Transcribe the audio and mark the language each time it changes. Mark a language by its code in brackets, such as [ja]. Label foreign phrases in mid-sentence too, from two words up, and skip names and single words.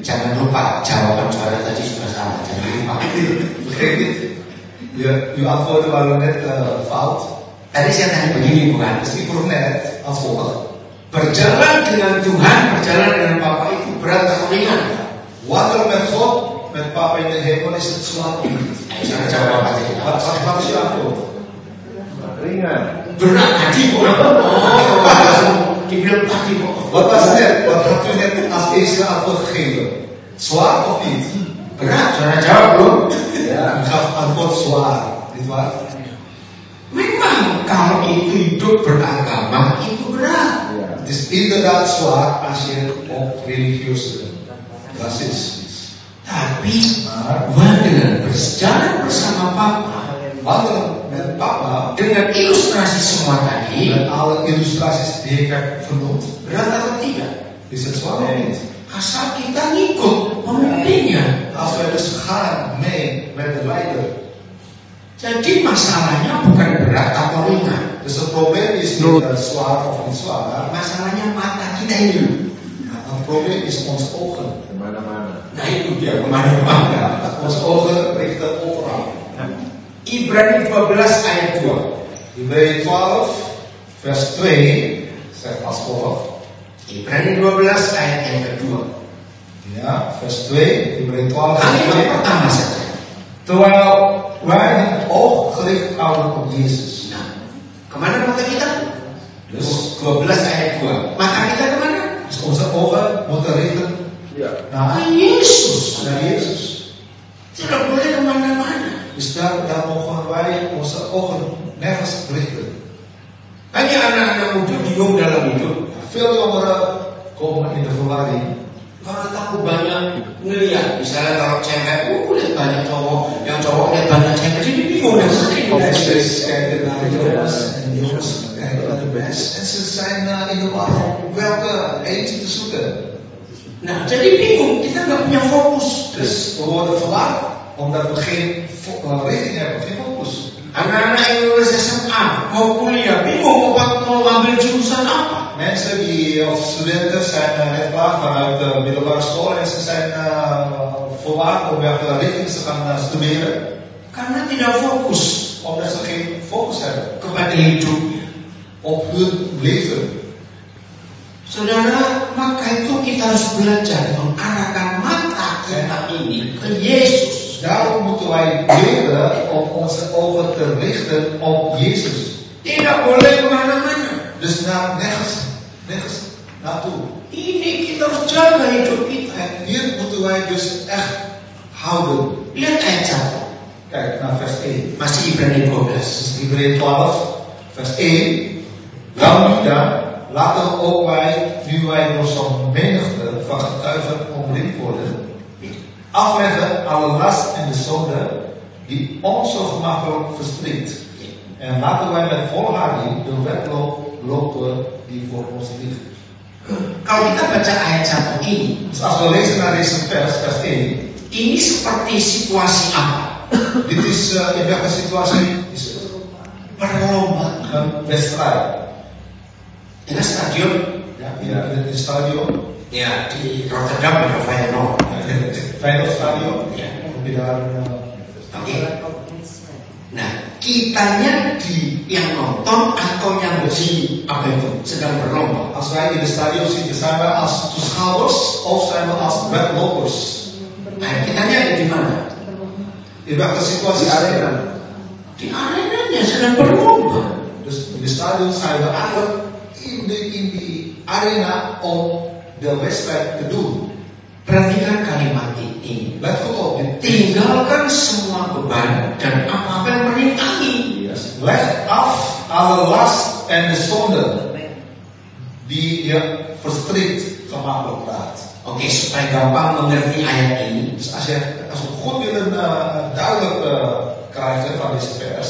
[id] Jangan lupa jawaban suara tadi sudah salah. Jangan lupa. [nl] Vergeet niet, uw antwoorden waren net fout. [id] Tadi saya tanya begini bukan? [nl] Dus ik vroeg net als volgt. [id] Berjalan dengan Tuhan, berjalan dengan Bapa itu berat atau ringan? [nl] Wandelen met God, met Papa in de hemel, is het zwaar of niet? [id] Saya jawab apa tadi? [nl] Wat is je antwoord? [id] Ringan. Berat hati bukan? Oh, dibilang hati bukan? [nl] Wat was het net? Wat had u net als eerste antwoord gegeven? Zwaar of niet? [id] Berat, saya jawab belum? [nl] Ja, u gaf antwoord zwaar. Niet waar? [id] Memang kalau itu hidup beragama itu berat. [nl] Het is inderdaad zwaar als je op religieuze basis is. [id] Tapi wandelen berjalan bersama Papa [nl] Wandelen met Papa, [id] dengan ilustrasi semua tadi [nl] met alle illustraties die ik heb vernoemd, [id] berat atau tidak? [nl] is het zwaar of niet? [id] Asal kita ngikut pemimpinnya. [nl] Als wij dus gaan mee met de leider. [id] Jadi masalahnya bukan berat atau ringan. [nl] Dus het probleem is niet zwaar of niet zwaar. [id] Masalahnya mata kita ini. [nl] Het probleem is onze ogen. [id] Kemana-mana. Nah itu dia kemana-mana. [nl] Onze ogen richten overal. [id] Ibrani 12 ayat 2. [nl] Hebreeën 12, vers 2 zegt als volgt. [id] Ibrani 12 ayat yang kedua. [nl] Ja, vers 2. Hebreeën 12, vers [id] Ayat 2. yang pertama saja. [nl] Terwijl wij het oog gericht houden op Jezus. [id] Nah, kemana mata kita? [nl] Dus [id] 12 ayat 2. Mata kita kemana? [nl] Dus onze ogen moeten richten [id] Ya. [nl] naar [id] Yesus. [nl] Jezus. [id] Tidak boleh kemana-mana. [nl] Dus daar mogen wij onze ogen nergens richten. [id] Banyak anak-anak muda bingung dalam hidup. [nl] Veel jongeren komen in de verwarring. [id] Karena takut banyak ngeliat. Misalnya kalau cewek, lihat banyak cowok. Yang cowok lihat banyak cewek. Jadi bingung dan sering. [nl] Of ze kijken naar de jongens en de jongens kijken naar de meisjes. En ze zijn in de war om welke eentje te zoeken. [id] Nah, jadi bingung. Kita nggak punya fokus. [nl] Dus we worden verward omdat we geen richting hebben, geen focus. [id] Anak-anak yang lulus SMA mau kuliah bingung mau ambil jurusan apa. [nl] Mensen die of studenten zijn net klaar vanuit de middelbare school en ze zijn verward om welke richting ze gaan studeren. [id] Karena tidak fokus [nl] Omdat ze geen focus hebben [id] kepada hidupnya. [nl] op hun leven. [id] Saudara, maka itu kita harus belajar mengarahkan mata kita ini ke Yesus. [nl] Daarom moeten wij leren om onze ogen te richten op Jezus. [id] Tidak boleh kemana-mana. [nl] Dus nergens naartoe. [id] Ini kita harus jaga hidup kita. [nl] En hier moeten wij dus echt houden. [id] Lihat ayat 1. [nl] Kijk naar vers 1. [id] Masih Ibrani 12. [nl] Dus Hebreeën 12, vers 1. Laten ook wij, nu wij door zo'n menigte van getuigen omringd worden, afleggen alle last en de zonde die ons zo gemakkelijk verstrikt. En laten wij met volharding de wedloop lopen die voor ons ligt. [id] Kalau kita baca ayat 1 ini, [nl] Dus als we lezen naar deze vers 1, [id] ini seperti situasi apa? [nl] dit is in welke situatie is het? [id] Berlomba. [nl] Een wedstrijd. In een stadion. Ja, in het stadion. [id] Ya, di Rotterdam ada Feyenoord. [nl] Feyenoord stadion. [id] Ya. [nl] Heb je daar [id] Oke. Nah, kitanya di yang nonton atau yang di apa itu sedang berlomba. [nl] als wij in het stadion zitten, zijn wij als toeschouwers of zijn we als wedlopers? [id] Nah, kitanya ada di mana? [nl] In welke situatie [id] Di arena. Di arenanya sedang berlomba. [nl] Dus in de stadion zijn we eigenlijk in die arena om de wedstrijd te doen. [id] Perhatikan kalimat ini. [nl] Let goed op dit. [id] Tinggalkan semua beban dan apa-apa yang merintangi. [nl] Leg af alle last en de zonde die je verstrikt gemakkelijk laat. [id] Oke, supaya gampang mengerti ayat ini. [nl] Dus als we goed willen duidelijk krijgen van deze vers.